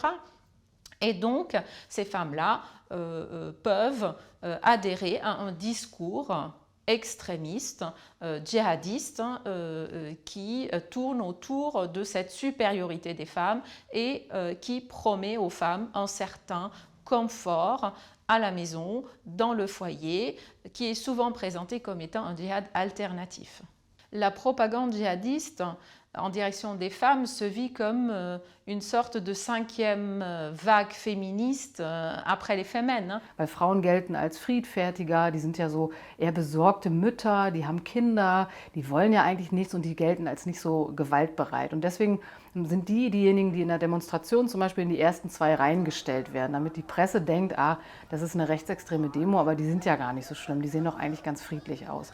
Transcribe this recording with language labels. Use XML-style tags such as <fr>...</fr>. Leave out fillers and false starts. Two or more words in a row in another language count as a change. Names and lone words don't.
<fr>Et donc, ces femmes-là peuvent adhérer à un discours extrémiste, djihadiste, qui tourne autour de cette supériorité des femmes et qui promet aux femmes un certain confort à la maison, dans le foyer, qui est souvent présenté comme étant un djihad alternatif. La propagande djihadiste en direction des femmes se vit comme une sorte de cinquième vague féministe après les Femen.</fr> <de>Weil Frauen gelten als friedfertiger, die sind ja so eher besorgte Mütter, die haben Kinder, die wollen ja eigentlich nichts und die gelten als nicht so gewaltbereit. Und deswegen sind diejenigen, die in der Demonstration zum Beispiel in die ersten 2 Reihen gestellt werden, damit die Presse denkt, das ist eine rechtsextreme Demo, aber die sind ja gar nicht so schlimm, die sehen doch eigentlich ganz friedlich aus.</de>